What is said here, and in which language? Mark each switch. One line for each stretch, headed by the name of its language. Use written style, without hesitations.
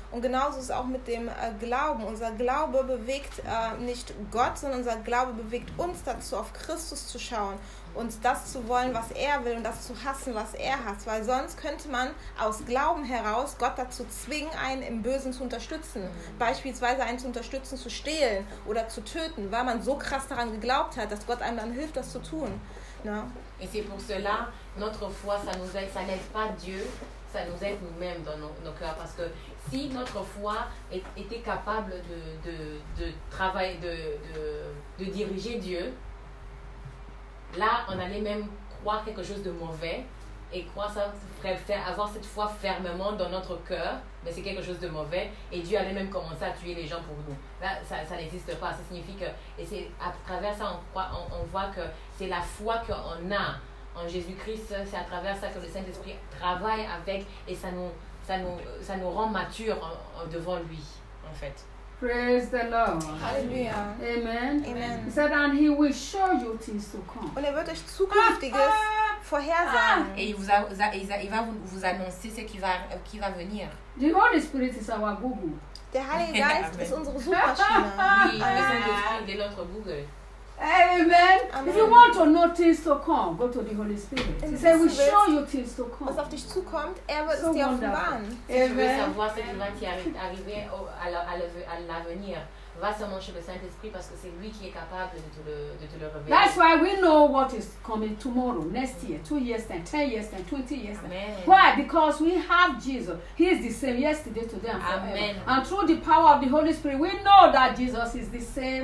German: Und genauso ist es auch mit dem Glauben. Unser Glaube bewegt nicht Gott, sondern unser Glaube bewegt uns dazu, auf Christus zu schauen und das zu wollen, was er will und das zu hassen, was er hasst. Weil sonst könnte man aus Glauben heraus Gott dazu zwingen, einen im Bösen zu unterstützen. Beispielsweise einen zu unterstützen, zu stehlen oder zu töten, weil man so krass daran geglaubt hat, dass Gott einem dann hilft, das zu tun. Ja.
French: Et c'est pour cela, notre foi, ça nous aide, ça n'aide pas Dieu, ça nous aide nous-mêmes dans nos cœurs. Parce que si notre foi était capable de travailler, de diriger Dieu, là, on allait même croire quelque chose de mauvais. Et croire ça, avoir cette foi fermement dans notre cœur, mais c'est quelque chose de mauvais. Et Dieu allait même commencer à tuer les gens pour nous. Là, ça n'existe pas. Ça signifie que, et c'est à travers ça, on voit que c'est la foi qu'on a en Jésus-Christ. C'est à travers ça que le Saint-Esprit travaille avec et ça nous, ça nous rend matures devant lui, en fait.
English: Praise the Lord. Hallelujah. Amen. Amen. He said, and he will show you things to come.
German: Und wird euch zukünftiges vorhersagen.
French: Et il va vous annoncer ce qui va venir.
English: The Holy Spirit is our Google.
German: Der Heilige Geist ist unsere Suchmaschine. Oui, wir sind die notre Google.
English: Amen. Amen. If you want to know things to come, go to the Holy Spirit. He said, we show you things to come.
German: Was auf dich zukommt, wird es dir offenbaren.
English: Amen.
French: Si tu veux savoir ce qui va t'arriver à l'avenir, va seulement chez le Saint-Esprit parce que c'est lui qui est capable de te le révéler.
English: That's why we know what is coming tomorrow, next year, 2 years, then 10 years, then 20 years. Amen. Why? Because we have Jesus. He is the same yesterday, today, and forever. Amen. And through the power of the Holy Spirit, we know that Jesus is the same.